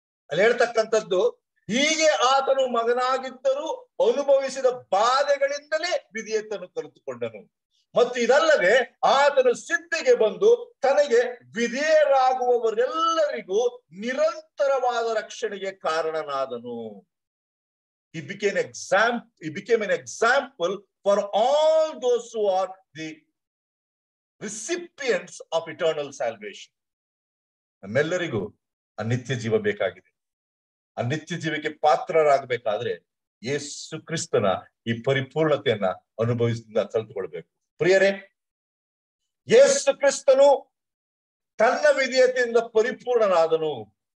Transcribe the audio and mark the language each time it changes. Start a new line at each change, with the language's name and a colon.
Kannada: ಅಲ್ಲಿ ಹೇಳ್ತಕ್ಕಂಥದ್ದು, ಹೀಗೆ ಆತನು ಮಗನಾಗಿದ್ದರೂ ಅನುಭವಿಸಿದ ಬಾಧೆಗಳಿಂದಲೇ ವಿಧೇಯತೆಯನ್ನು ಕಲಿತುಕೊಂಡನು. ಮತ್ತು ಇದಲ್ಲದೆ ಆತನು ಸಿದ್ಧಿಗೆ ಬಂದು ತನಗೆ ವಿಧೇಯರಾಗುವವರೆಲ್ಲರಿಗೂ ನಿರಂತರವಾದ ರಕ್ಷಣೆಗೆ ಕಾರಣನಾದನು.
English: He became an example for all those who are the recipients of eternal salvation.
Kannada: ನಮ್ಮೆಲ್ಲರಿಗೂ ಆ ನಿತ್ಯ ಜೀವ ಬೇಕಾಗಿದೆ. ಆ ನಿತ್ಯ ಜೀವಕ್ಕೆ ಪಾತ್ರರಾಗಬೇಕಾದ್ರೆ ಯೇಸು ಕ್ರಿಸ್ತನ ಈ ಪರಿಪೂರ್ಣತೆಯನ್ನ ಅನುಭವಿಸಿದ ಕಲಿತುಕೊಳ್ಬೇಕು. ಪ್ರಿಯರೇ, ಯೇಸು ಕ್ರಿಸ್ತನು ತನ್ನ ವಿಧೇಯತೆಯಿಂದ ಪರಿಪೂರ್ಣನಾದನು.